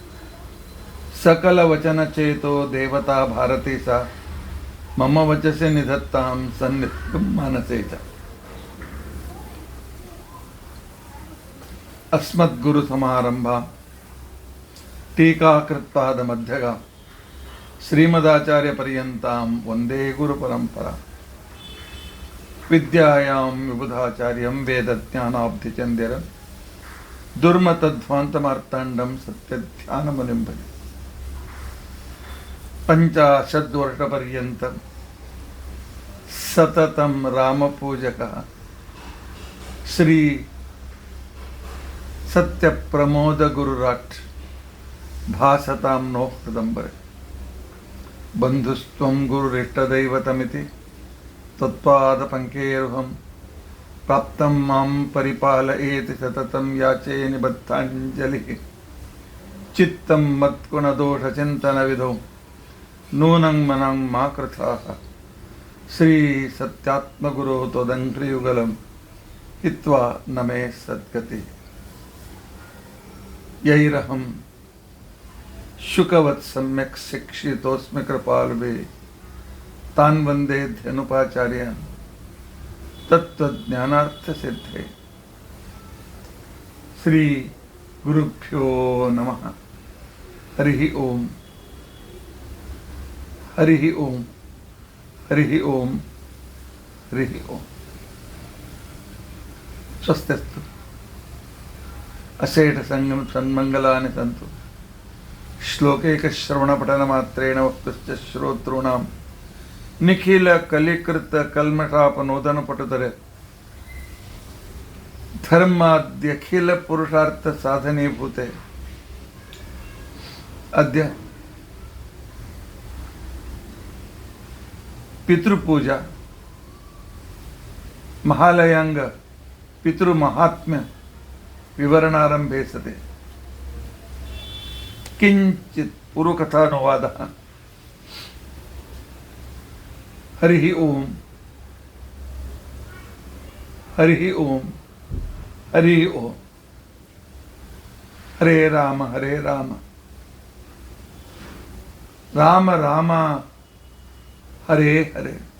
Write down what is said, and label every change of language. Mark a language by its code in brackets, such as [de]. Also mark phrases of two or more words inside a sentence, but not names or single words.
[sa] ಸಕಲವಚನಚೇತೋ ದೇವತಾ ಭಾರತಿ ಸಾ ಮಮ ವಚಸೆ ನಿಧತ್ತಾಂ ಸನ್ನಿಧಂ ಮಾನಸೇ ಚ. ಅಸ್ಮದ್ಗುರು ಸಮಾರಂಭಾ ಟೀಕಾಕೃತ್ಪಾದ ಮಧ್ಯಗ ಶ್ರೀಮದಾಚಾರ್ಯ ಪರ್ಯಂತಾಂ ವಂದೇ ಗುರು ಪರಂಪರಾ. ವಿದ್ಯಾಯಾಂ ವಿಬುಧಾಚಾರ್ಯಂ ವೇದಜ್ಞಾನಾಬ್ಧಿಚಂದ್ಯರಂ ದುರ್ಮತಧ್ವಾಂತಮಾರ್ತಾಂಡಂ ಸತ್ಯಧ್ಯಾನಮುನಿಂ ಭಜೆ. ಪಂಚಾಶದ್ವರ್ಷಪರ್ಯಂತಂ ಸತತಂ ರಾಮಪೂಜಕಃ ಶ್ರೀ ಸತ್ಯಪ್ರಮೋದ ಗುರುರಾಟ್ ಭಾಸತಾಂ ನೋ ಹೃದಂಬರೆ. ಬಂಧುಸ್ತ್ವಂ ಗುರುರಿಷ್ಟದೈವತಮಿತಿ ತತ್ಪಾದಪಂಕೇರುಹಂ ಪ್ರಾಪ್ತಂ ಮಾಂ ಪರಿಪಾಲಯೇತಿ ಸತತಂ ಯಾಚೇ ನಿಬದ್ಧಾಂಜಲಿಃ. ಚಿತ್ತಂ ಮತ್ಗುಣದೋಷಚಿಂತನವಿಧೌ ನೂನಂ ಮನಂ ಮಾ ಕೃತಾಃ. ಶ್ರೀ ಸತ್ಯಾತ್ಮಗುರೋ ತ್ವದಂಘ್ರಿಯುಗಲಂ ಹಿತ್ವಾ ನಮೇ ಸದ್ಗತಿ. ಯೈರಹಂ ಶುಕವತ್ ಸಮ್ಯಕ್ ಶಿಕ್ಷಿತೋಸ್ಮಿ ಕೃಪಾಲ್ವೇ ತಾನ್ ವಂದೇ ಧನುಪಾಚಾರ್ಯ ತತ್ವಜ್ಞಾನಾರ್ಥ ಸಿದ್ಧೇ. ಶ್ರೀ ಗುರುಭ್ಯೋ ನಮಃ. ಹರಿ ಓಂ ಹರಿ ಓಂ ಹರಿ ಓಂ ಹರಿ ಓಂ. ಸ್ವಸ್ತಿಸ್ತು ಅಶೇಷ ಸನ್ಮಂಗಲಾನಿ ಸಂತು. ಶ್ಲೋಕೈಕ ಶ್ರವಣಪಠನ ಮಾತ್ರೇಣ ವಕ್ತುಶ್ಚ ಶ್ರೋತॄಣಾಂ ನಿಖಿಲ ಕಲಿಕೃತ ಕಲ್ಮಷಾಪನೋದನ ಪಟುದರೆ ಧರ್ಮಾದ್ಯಖಿಲ ಪುರುಷಾರ್ಥ ಸಾಧನೀಭೂತೆ. ಅದ್ಯ ಪಿತೃಪೂಜಾ ಮಹಾಲಯಾಂಗ ಪಿತೃಮಹಾತ್ಮ್ಯ ವಿವರಣಾರಂಭೆ ಸತೆ. ಕಿಂಚಿತ್ ಪೂರ್ವಕಥಾನುವಾದ. ಹರಿ ಓಂ ಹರಿ ಓಂ ಹರಿ ಓಂ. ಹರೇ ರಾಮ ಹರೇ ರಾಮ ರಾಮ ರಾಮ ಹರೇ ಹರೇ.